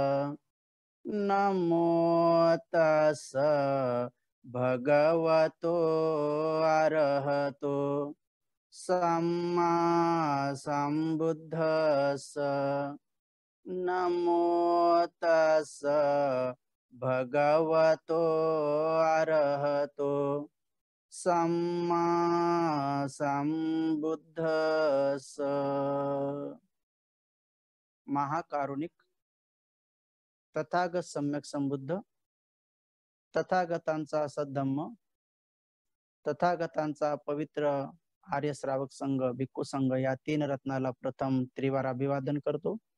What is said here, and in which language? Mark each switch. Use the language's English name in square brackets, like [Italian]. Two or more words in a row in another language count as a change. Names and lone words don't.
[Pali] नमो तस्स भगवतो अरहतो सम्मा संबुद्धस्स नमो तस्स भगवतो अरहतो सम्मा संबुद्धस्स। [Marathi] महाकारुणिक तथागत सम्यक संबुद्ध, तथागतांचा सद्धम्म, तथागतांचा पवित्र आर्य श्रावक संघ, भिक्खू संघ या तीन रत्नाला प्रथम त्रिवार अभिवादन करतो.